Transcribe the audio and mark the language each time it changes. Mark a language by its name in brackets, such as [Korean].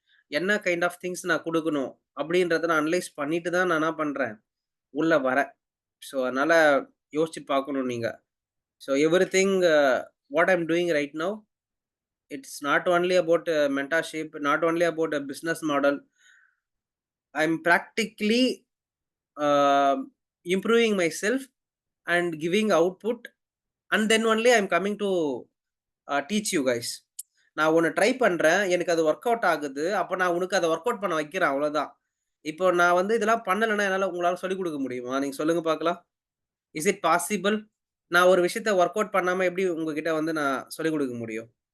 [Tamil] என்ன kind of things நான் குடுக்கணும்? அப்படின்றத நான் அனலைஸ் பண்ணிட்டு தான் நான் என்ன பண்றேன், உள்ள வரேன். ஸோ அதனால யோசிச்சு பார்க்கணும் நீங்க. [English] So everything what I am doing right now, it's not only about mentorship, not only about a business model. I am practically improving myself and giving output, and then only I am coming to teach you guys. [Tamil] நான் ஒண்ணு try பண்றேன். எனக்கு அது work out ஆகுது. அப்ப நான் உனக்கு அத வொர்க் அவுட் பண்ண வைக்கிறேன் அவ்வளோதான். இப்போ நான் வந்து இதெல்லாம் பண்ணலன்னா, என்னால உங்களால சொல்லிக் குடுக்க முடியுமா? நீங்க சொல்லுங்க பார்க்கலாம். [English] Is it possible? [Tamil] நான் ஒரு விஷயத்த வொர்க் அவுட் பண்ணாம எப்படி உங்ககிட்ட வந்து நான் சொல்லிக் குடுக்க முடியும்?